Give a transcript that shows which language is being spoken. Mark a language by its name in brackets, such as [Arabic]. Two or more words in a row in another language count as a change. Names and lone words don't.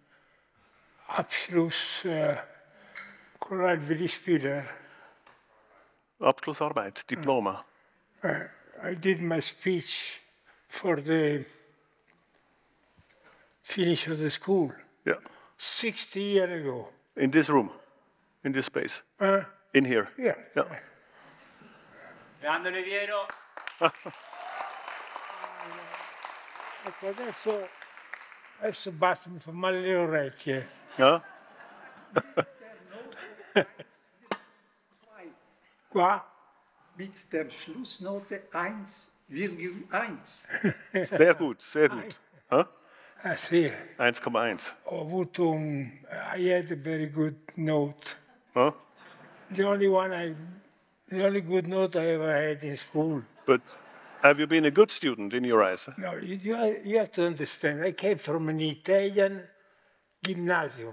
[German] Abschlussarbeit, Diploma. [English] I did my speech for the finish of the school. Yeah. 60 years ago. In this room, in this space, in here. Yeah. Yeah. [Italian] Grande Oliviero. Adesso basta, mi fa male le orecchie. [German] Ja? [Italian] Qua? [German] Mit der Schlussnote 1,1. Sehr gut, sehr gut. Huh? [Italian] Ah, sì. 1,1. Ho avuto [English] I had a very good note. Huh? The only good note I ever had in school. But have you been a good student in your eyes? No, you have to understand. I came from an Italian gymnasium.